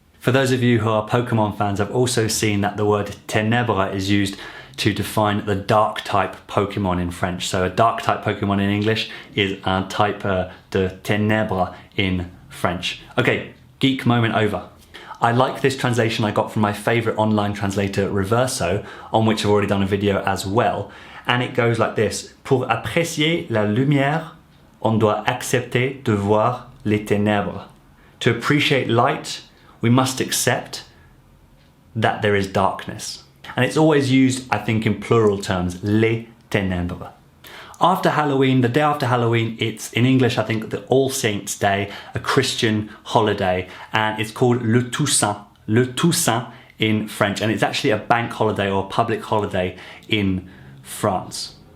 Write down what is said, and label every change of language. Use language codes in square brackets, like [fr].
[en] For those of you who are Pokemon fans, I've also seen that the word ténèbres is used to define the dark type Pokemon in French. So a dark type Pokemon in English is [fr] un type de ténèbres [en] in French. Okay, geek moment over. I like this translation I got from my favorite online translator, Reverso, on which I've already done a video as well. And it goes like this. [fr] Pour apprécier la lumière, on doit accepter de voir les ténèbres. [en] To appreciate light, we must accept that there is darkness. And it's always used, I think, in plural terms, les ténèbres. After Halloween, the day after Halloween, it's in English, I think, the All Saints' Day, a Christian holiday, and it's called le Toussaint in French, and it's actually a bank holiday or a public holiday in France.